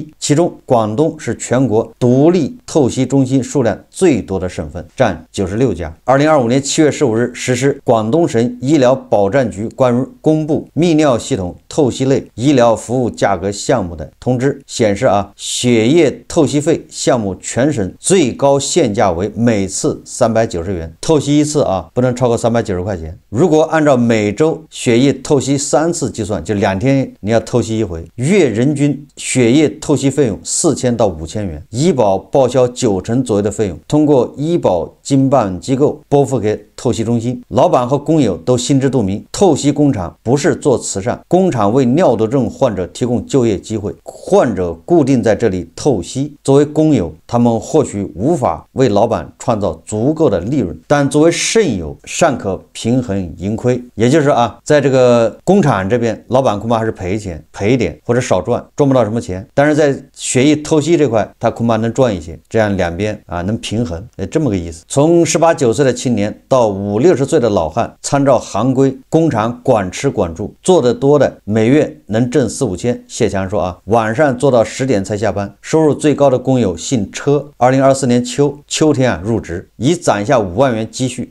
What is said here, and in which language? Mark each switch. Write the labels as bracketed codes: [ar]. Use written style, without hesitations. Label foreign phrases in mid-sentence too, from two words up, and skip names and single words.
[zh] 其中，廣東是全国獨立透析中心數量最多的省份，占96家。2025年7月15日實施廣東省醫療保障局關於公布泌尿系統透析類醫療服務價格項目的通知顯示血液透析費項目全省最高限價為每次390元，透析一次不能超過390塊錢。如果按照每周血液透析3次計算，就2天你要透析一回，月人均血液透析費用4000到5000元，醫保報銷90%左右的費用，通過醫保經办機構拨付給透析中心。老板和工友都心知肚明，透析工厂不是做慈善，工厂为尿毒症患者提供就業机会，患者固定在这里透析。作为工友，他们或许无法为老板创造足够的利润，但作为肾友尚可平衡盈亏。也就是在这个工厂这边，老板恐怕还是赔钱，赔一点或者少赚不到什么钱，但是在血液透析这塊，他恐怕能賺一些，這樣兩邊能平衡，這麼個意思。從18、19歲的青年到50、60歲的老漢，參照行規，工廠管吃管住，做得多的每月能掙4、5千。謝強說晚上做到10點才下班。收入最高的工友姓車，2024年秋天入職，已攢下5萬元積蓄。